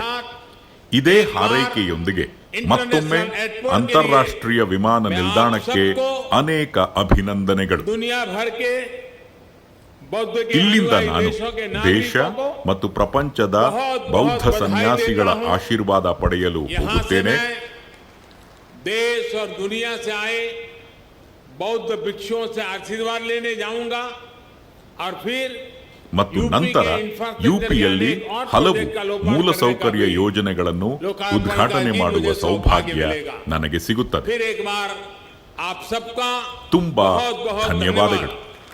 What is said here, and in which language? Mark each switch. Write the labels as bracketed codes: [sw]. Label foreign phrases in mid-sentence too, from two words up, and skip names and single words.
[kn] ಇದೇ ಹಾರೈಕೆಯೊಂದಿಗೆ ಮತ್ತೊಮ್ಮೆ ಅಂತಾರಾಷ್ಟ್ರೀಯ ವಿಮಾನ ನಿಲ್ದಾಣಕ್ಕೆ ಅನೇಕ ಅಭಿನಂದನೆಗಳು. ಇಲ್ಲಿಂದ ನಾನು ದೇಶ ಮತ್ತು ಪ್ರಪಂಚದ ಬೌದ್ಧ ಸನ್ಯಾಸಿಗಳ ಆಶೀರ್ವಾದ ಪಡೆಯಲು ಹೋಗುತ್ತೇನೆ. [hi] देश और दुनिया से आए बौद्ध भिक्षुओं से आशीर्वाद लेने जाऊंगा और फिर [kn] ಮತ್ತು ನಂತರ ಯುಪಿಯಲ್ಲಿ ಹಲವು ಮೂಲಸೌಕರ್ಯ ಯೋಜನೆಗಳನ್ನು ಉದ್ಘಾಟನೆ ಮಾಡುವ ಸೌಭಾಗ್ಯ ನನಗೆ ಸಿಗುತ್ತದೆ. [hi] फिर एक बार आप सबका [kn] ತುಂಬಾ ಧನ್ಯವಾದಗಳು.